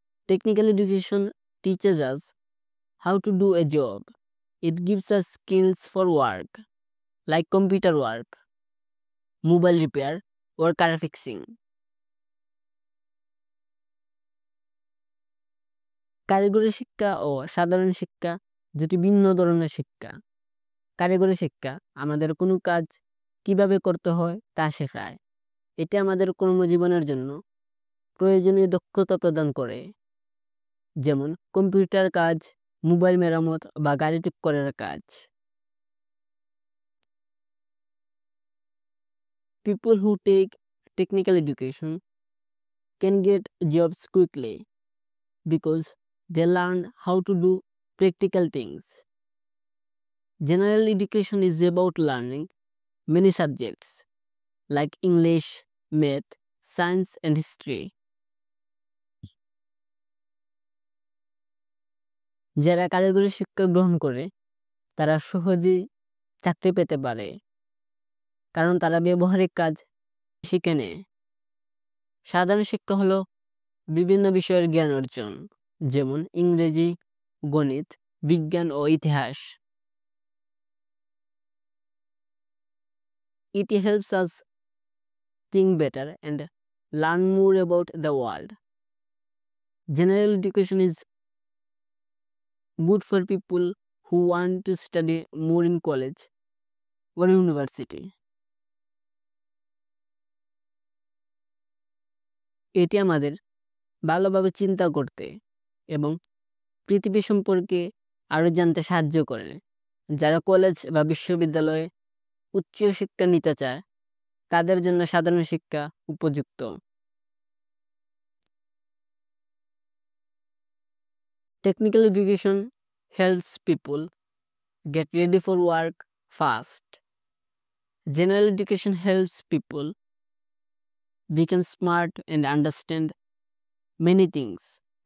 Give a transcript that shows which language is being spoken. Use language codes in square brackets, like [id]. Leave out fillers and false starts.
[bn] Technical education teaches us how to do a job. It gives us skills for work, like computer work, mobile repair, or car fixing. কারিগরি শিক্ষা ও সাধারণ শিক্ষা দুটি ভিন্ন ধরনের শিক্ষা। কারিগরি শিক্ষা আমাদের কোনো কাজ কিভাবে করতে হয় তা শেখায়। এটি আমাদের কর্মজীবনের জন্য প্রয়োজনীয় দক্ষতা প্রদান করে, যেমন কম্পিউটার কাজ, মোবাইল মেরামত বা গাড়ি ঠিক করার কাজ। [en] People who take technical education can get jobs quickly because they learn how to do practical things. General education is about learning many subjects like English, math, science, and history. [bn] যারা কারিগরি শিক্ষা গ্রহণ করে তারা সহজেই চাকরি পেতে পারে, কারণ তারা ব্যবহারিক কাজ শিখে নেয়। সাধারণ শিক্ষা হলো বিভিন্ন বিষয়ের জ্ঞান অর্জন, যেমন ইংরেজি, গণিত, বিজ্ঞান ও ইতিহাস। [en] It helps us think better and learn more about the world. General education is good for people who want to study more in college or university. [bn] এটি আমাদের ভালোভাবে চিন্তা করতে এবং পৃথিবী সম্পর্কে আরো জানতে সাহায্য করে। যারা কলেজ বা বিশ্ববিদ্যালয়ে উচ্চ শিক্ষা নিতে চায় তাদের জন্য সাধারণ শিক্ষা উপযুক্ত। [en] Technical education helps people get ready for work fast. General education helps people become smart and understand many things.